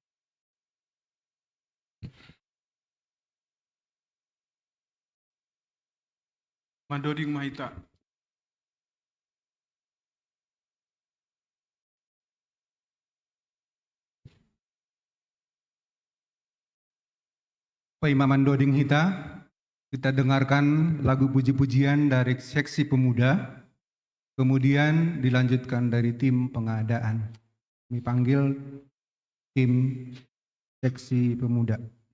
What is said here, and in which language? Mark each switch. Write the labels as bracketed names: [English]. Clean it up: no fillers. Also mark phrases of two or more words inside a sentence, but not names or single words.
[Batak Simalungun] Mandoding mahita. Pak Imam Mandoding Hita, [Indonesian] kita dengarkan lagu puji-pujian dari seksi pemuda, kemudian dilanjutkan dari tim pengadaan. Kami panggil tim seksi pemuda.